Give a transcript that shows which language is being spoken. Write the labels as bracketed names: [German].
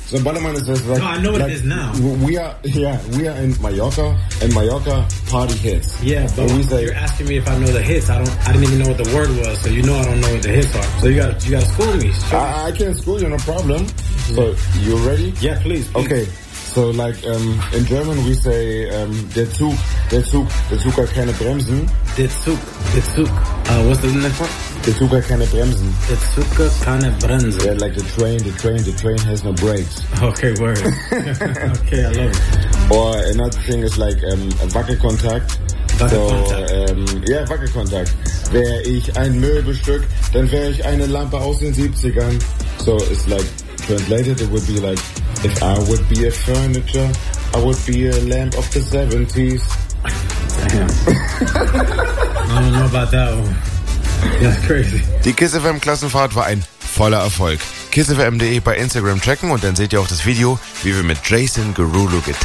[English] Ballermann is like. No, I know what like, it is now. We are in Mallorca, and Mallorca party hits. Yeah, but we say, you're asking me if I know the hits. I didn't even know what the word was, so you know I don't know what the hits are. So you gotta school me. I can school you, no problem. Mm-hmm. So you ready? Yeah, please. Okay. So like in German we say der Zug hat keine Bremsen. Der Zug. What's the name for? [German] Der Zug hat keine Bremsen. Der Zug hat keine Bremsen. [English] Yeah, like the train has no brakes. Okay, word. Okay, I love it. Or another thing is like Wackelkontakt. [German] Wackelkontakt. Wäre ich ein Möbelstück, dann wäre ich eine Lampe aus den 70ern. [English] So it's like translated, it would be like, if I would be a furniture, I would be a lamp of the 70s. Damn. I don't know about that one. That's crazy. [German] Die Kiss FM Klassenfahrt war ein voller Erfolg. KissFM.de bei Instagram checken und dann seht ihr auch das Video, wie wir mit Jason Derulo getanzt haben.